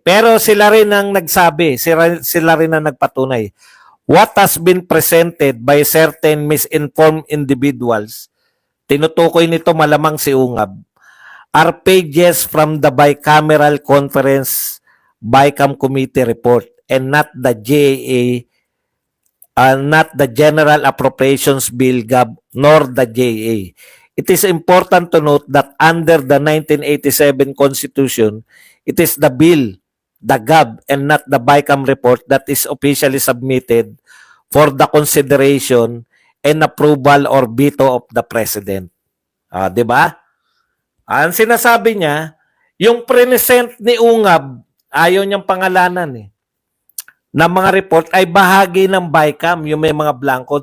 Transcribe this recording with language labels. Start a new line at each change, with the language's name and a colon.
Filipino: Pero sila rin ang nagsabi, sila rin ang nagpatunay.
English: What has been presented by certain misinformed individuals,
Filipino: tinutukoy nito malamang si Ungab,
English: are pages from the bicameral conference BICAM committee report and not the GAA, not the General Appropriations Bill GAB nor the GAA. It is important to note that under the 1987 Constitution, it is the bill, the GAB, and not the BICAM report that is officially submitted for the consideration and approval or veto of the President.
Filipino: Diba? Ang sinasabi niya, yung present ni Ungab, ayaw niyang pangalanan na mga report ay bahagi ng BICAM, yung may mga blanco.